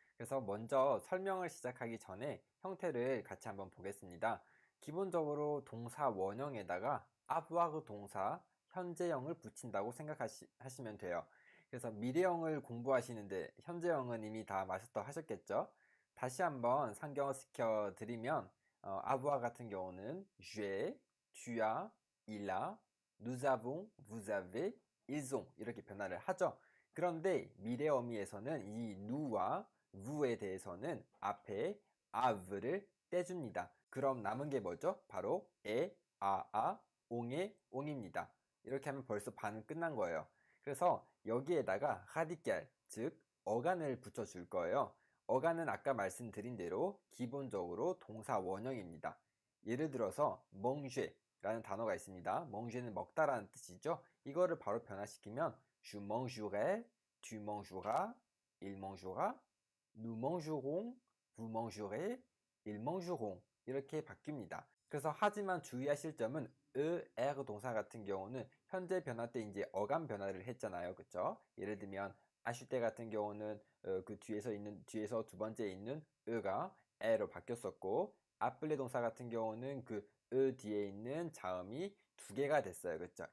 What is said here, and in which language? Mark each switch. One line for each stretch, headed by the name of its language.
Korean: 그래서 먼저 설명을 시작하기 전에 형태를 같이 한번 보겠습니다. 기본적으로 동사 원형에다가 avoir 동사 현재형을 붙인다고 생각하시면 돼요. 그래서 미래형을 공부하시는데 현재형은 이미 다 마스터 하셨겠죠? 다시 한번 상경시켜 드리면 avoir 같은 경우는
French: j'ai, tu as, il a, nous avons, vous avez, ils ont
Korean: 이렇게 변화를 하죠. 그런데 미래 어미에서는 이 누와 vou에 대해서는 앞에 ave를 떼줍니다. 그럼 남은 게 뭐죠? 바로 에, 아, 옹의 옹입니다. 이렇게 하면 벌써 반은 끝난 거예요. 그래서 여기에다가 radical, 즉 어간을 붙여줄 거예요. 어간은 아까 말씀드린 대로 기본적으로 동사 원형입니다. 예를 들어서 manger 라는 단어가 있습니다. manger는 먹다라는 뜻이죠. 이거를 바로 변화시키면
French: je mangerai, tu mangeras, il mangera, nous mangerons, vous mangerez, ils mangeront
Korean: 이렇게 바뀝니다. 그래서 하지만 주의하실 점은 er 동사 같은 경우는 현재 변화 때 이제 어감 변화를 했잖아요. 그쵸? 예를 들면 acheter 같은 경우는 그 뒤에서 두 번째에 있는 가 에로 바뀌었었고 appeler 동사 같은 경우는 그 뒤에 있는 자음이 두 개가 됐어요. 그쵸?